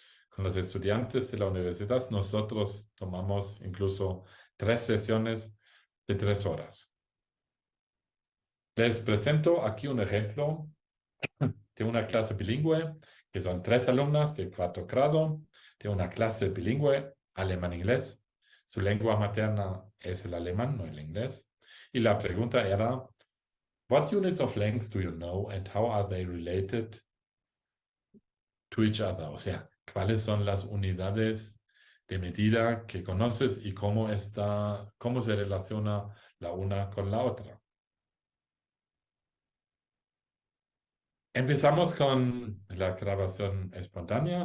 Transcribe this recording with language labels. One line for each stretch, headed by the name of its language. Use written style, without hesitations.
Spanish: Con los estudiantes de la universidad, nosotros tomamos incluso 3 sesiones de 3 horas. Les presento aquí un ejemplo de una clase bilingüe, que son 3 alumnas de 4º grado, de una clase bilingüe alemán-inglés. Su lengua materna es el alemán, no el inglés. Y la pregunta era,
English: what units of length do you know and how are they related to each other?
Spanish: O sea, ¿cuáles son las unidades de medida que conoces y cómo se relaciona la una con la otra? Empezamos con la grabación espontánea.